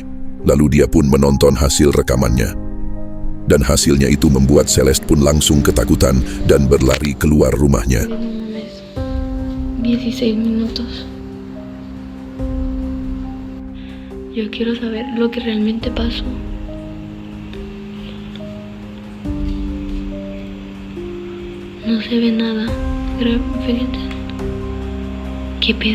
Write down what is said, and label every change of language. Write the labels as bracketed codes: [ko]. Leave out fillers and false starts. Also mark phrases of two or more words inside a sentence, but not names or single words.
[id] Lalu dia pun menonton hasil rekamannya. Dan hasilnya itu membuat Celeste pun langsung ketakutan dan berlari keluar rumahnya. [es] No mames. 16 minutos. Yo quiero saber lo que realmente pasó. No se ve nada. Fíjate. ¿Qué pedo?